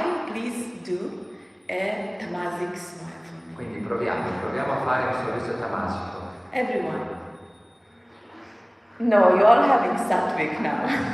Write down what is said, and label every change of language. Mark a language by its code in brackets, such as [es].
[en] Please do a tamasic smile for me. [it] Quindi proviamo a fare un sorriso tamasico. [en] Everyone. No, you're all having sattvic now.